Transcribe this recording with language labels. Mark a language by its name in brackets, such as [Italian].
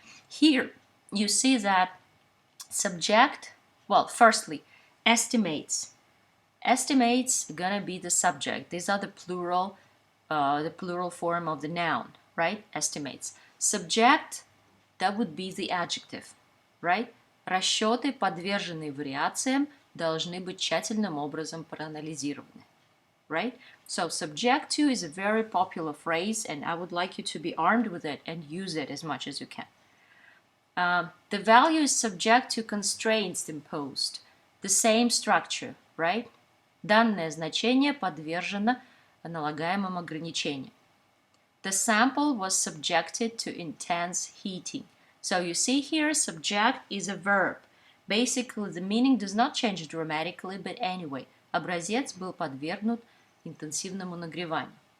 [English] Here you see that subject, well, firstly, estimates. Estimates gonna be the subject. These are the plural form of the noun, right? Estimates. Subject, that would be the adjective, right? [Russian] Расчеты, подверженные вариациям, должны быть тщательным образом проанализированы, [English] right? So subject to is a very popular phrase, and I would like you to be armed with it and use it as much as you can. The value is subject to constraints imposed. The same structure, right? [Russian] Данное значение подвержено налагаемым ограничениям. [English] The sample was subjected to intense heating. So you see here, subject is a verb. Basically, the meaning does not change dramatically, but anyway, [Russian] образец был подвергнут интенсивному нагреванию.